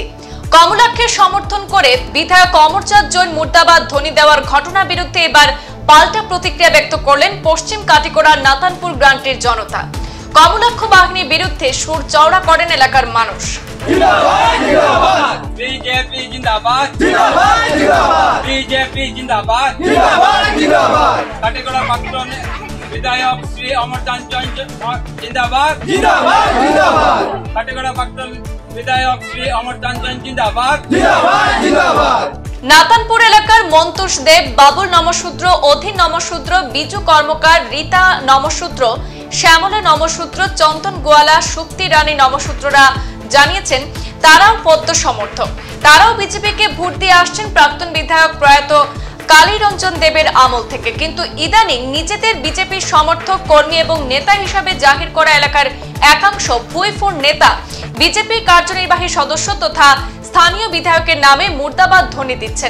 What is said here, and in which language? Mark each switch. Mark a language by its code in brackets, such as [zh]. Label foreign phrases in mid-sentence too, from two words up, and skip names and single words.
[bn] কমলাক্ষকে সমর্থন করে বিধায়ক অমরচাঁদ জৈন মুর্দাবাদ ধ্বনি দেওয়ার ঘটনার বিরুদ্ধে এবার পাল্টা প্রতিক্রিয়া ব্যক্ত করলেন পশ্চিম কাটিগড়ার নাতানপুর গ্রান্টের জনতা। কমলাক্ষ বাহিনীর বিরুদ্ধে সুর চওড়া করেন এলাকার মানুষ। বিজেপি জিন্দাবাদ, বিজেপি জিন্দাবাদ, কাটিগড়া প্রাক্তন বিধায়ক শ্রী অমরচাঁদ জৈন জিন্দাবাদ, কাটিগড়া প্রাক্তন বিধায়ক শ্রী অমরচাঁদ জৈন জিন্দাবাদ। নাতানপুর এলাকার মন্তোষ দেব, বাবুল নমশূদ্র, অধীন নমশূদ্র, বিজু কর্মকার, রীতা নমশূদ্র, শ্যামলা নমশূদ্র, চন্দন গোয়ালা, শক্তি রানী নমশূদ্ররা জানিয়েছেন তারাও পদ্ম সমর্থক। তারাও বিজেপিকে ভোট দিয়ে আসছেন প্রাক্তন বিধায়ক প্রয়াত কালীরঞ্জন দেবের আমল থেকে, কিন্তু ইদানিং নিজেদের বিজেপির সমর্থক, কর্মী এবং নেতা হিসাবে জাহির করা এলাকার একাংশ ভুইফোর নেতা বিজেপির কার্যনির্বাহী সদস্য তথা স্থানীয় বিধায়কের নামে মুর্দাবাদ ধ্বনি দিচ্ছেন।